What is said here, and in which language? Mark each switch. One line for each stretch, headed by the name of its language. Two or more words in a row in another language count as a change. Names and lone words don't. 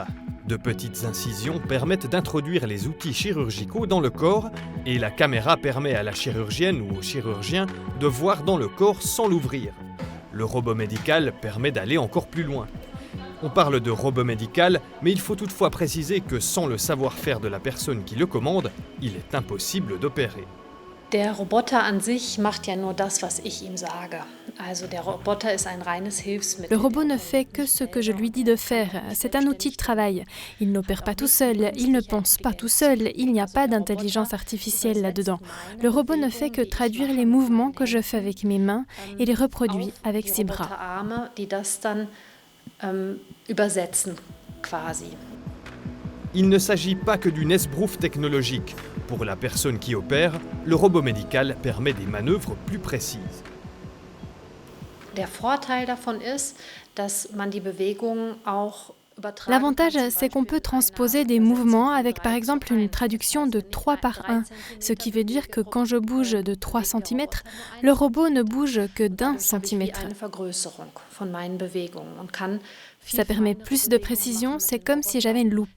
French: De petites incisions permettent d'introduire les outils chirurgicaux dans le corps et la caméra permet à la chirurgienne ou au chirurgien de voir dans le corps sans l'ouvrir. Le robot médical permet d'aller encore plus loin. On parle de robot médical, mais il faut toutefois préciser que sans le savoir-faire de la personne qui le commande, il est impossible d'opérer.
German: Der Roboter an sich macht ja nur das, was ich ihm sage. Also der Roboter ist ein reines Hilfsmittel.
French: Le robot ne fait que ce que je lui dis de faire. C'est un outil de travail. Il n'opère pas tout seul, il ne pense pas tout seul, il n'y a pas d'intelligence artificielle là-dedans. Le robot ne fait que traduire les mouvements que je fais avec mes mains et les reproduit avec ses bras.
German: Die das dann übersetzen, quasi.
French: Il ne s'agit pas que d'une esbrouffe technologique. Pour la personne qui opère, le robot médical permet des manœuvres plus précises.
German: Der Vorteil davon ist, dass man die Bewegung auch
French: L'avantage, c'est qu'on peut transposer des mouvements avec par exemple une traduction de 3 par 1, ce qui veut dire que quand je bouge de 3 cm, le robot ne bouge que d'1 cm. Ça permet plus de précision, c'est comme si j'avais une loupe.